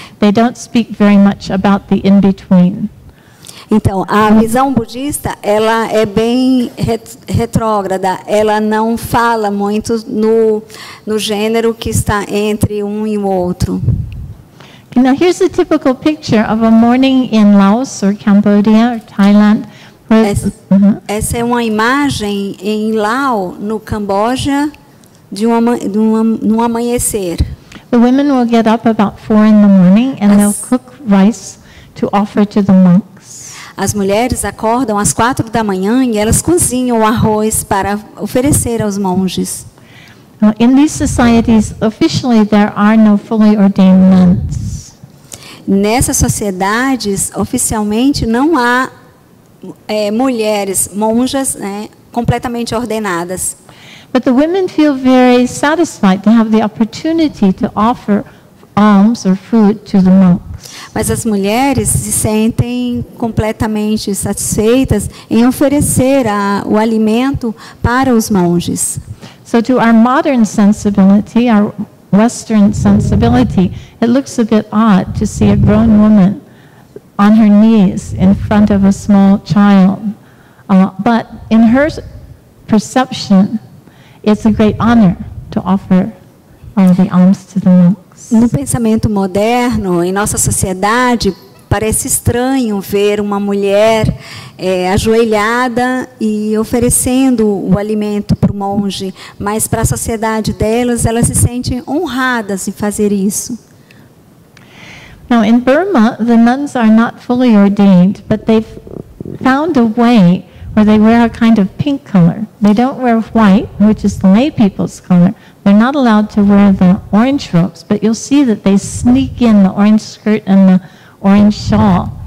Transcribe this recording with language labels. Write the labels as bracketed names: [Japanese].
[English] They don't speak very much about the in-between. [Portuguese] Então, a visão budista, ela é bem retrógrada. Ela não fala muito no gênero que está entre um e o outro. [English] Now here's a typical picture of a morning in Laos or Cambodia or Thailand. [Portuguese] Essa é uma imagem em Laos, no Camboja, de um amanhecer. [English] The women will get up about 4 in the morning and they'll cook rice to offer to the monks. [Portuguese] As mulheres acordam às 4 da manhã e elas cozinham o arroz para oferecer aos monges. [English] In these societies, officially there are no fully ordained nuns. [Portuguese] Nessas sociedades, oficialmente, não há mulheres monjas, né, completamente ordenadas. [English] But the women feel very satisfied to have the opportunity to offer alms or food to the monks. [Portuguese] Mas as mulheres se sentem completamente satisfeitas em oferecer o alimento para os monges. [English] So to our modern sensibility, our Western sensibility, it looks a bit odd to see a grown woman on her knees in front of a small child. But in her perception, it's a great honor to offer the alms to the monks. [Portuguese] No pensamento moderno, em nossa sociedade, parece estranho ver uma mulher ajoelhada e oferecendo o alimento para o monge, mas para a sociedade delas, elas se sentem honradas em fazer isso. [English] Now in Burma, the nuns are not fully ordained, but they've found a way where they wear a kind of pink color. They don't wear white, which is the lay people's color. They're they're not allowed to wear the orange robes, but you'll see that they sneak in the orange skirt and the orange shawl.